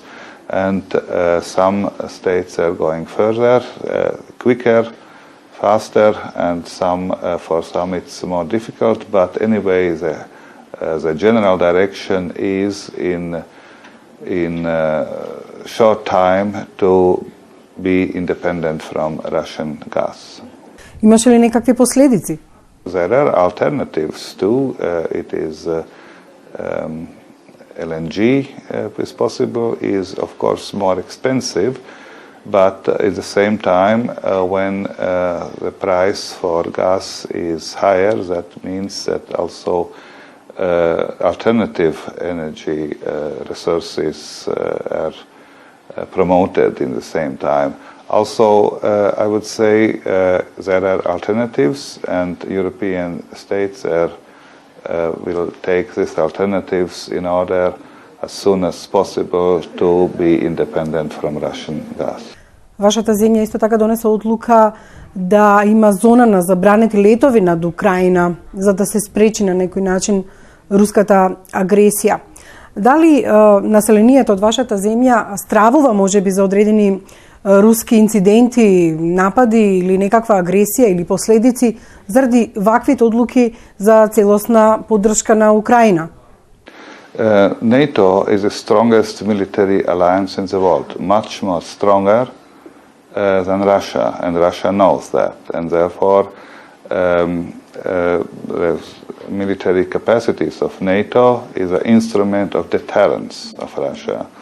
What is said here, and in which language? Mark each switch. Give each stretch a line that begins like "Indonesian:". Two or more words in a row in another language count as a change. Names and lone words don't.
English: And some states are going further, quicker, faster, and for some it's more difficult. But anyway, the general direction is in short time to be independent from Russian gas.
Macedonian: Имаше ли некакви последици?
English: There are alternatives too. It is LNG is possible, is of course more expensive, but at the same time when the price for gas is higher, that means that also alternative energy resources are promoted in the same time. Also, I would say there are alternatives, and European states will take these alternatives in order as soon as possible to be independent from Russian gas.
Macedonian: Вашата земја исто така донесе одлука да има зона на забранети летови над Украина за да се спречи на некој начин руската агресија. Дали населението од вашата земја стравува можеби за одредени руски инциденти, напади или некаква агресија или последици заради ваквите одлуки за целосна поддршка на Украина?
English: NATO is the strongest military alliance in the world, much more stronger than Russia, and Russia knows that, and therefore the military capacities of NATO is an instrument of deterrence of Russia.